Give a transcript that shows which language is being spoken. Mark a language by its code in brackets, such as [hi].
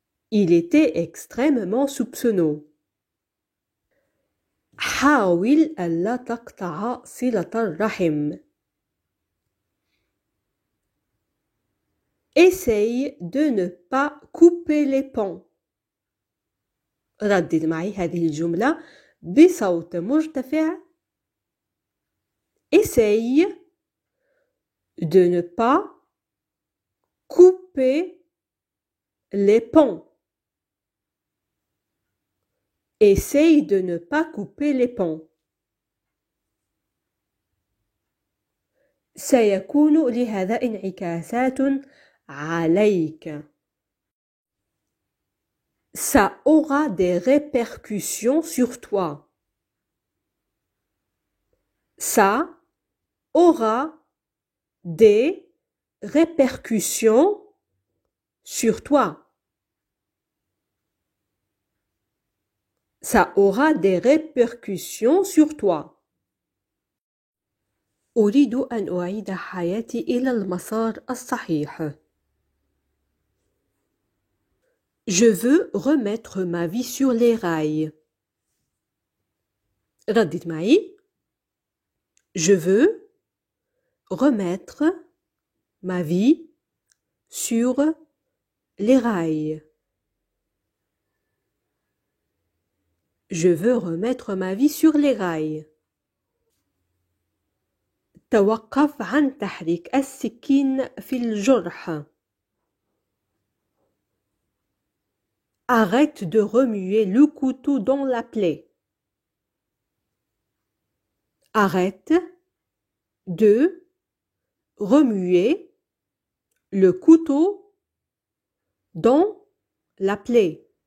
[fr] Il était extrêmement soupçonneux. [ar] حاول ألا تقطع صلة الرحم. [fr] Essaye de ne pas couper les ponts. [ar] ردد معي هذه الجملة بصوت مرتفع. [fr] Essaye de ne pas couper les ponts. Essaye de ne pas couper les ponts. [ar] سيكون لهذا انعكاسات عليك. [fr] Ça aura des répercussions sur toi. Ça aura des répercussions sur toi. Ça aura des répercussions sur toi. [ar] أريد أن أعيد حياتي إلى المسار الصحيح. [fr] Je veux remettre ma vie sur les rails. [ar] ردد معي. [fr] Je veux remettre ma vie sur les rails. Je veux remettre ma vie sur les rails. [ar] توقف عن تحريك السكين في الجرح. [fr] Arrête de remuer le couteau dans la plaie. Arrête de remuer le couteau dans la plaie.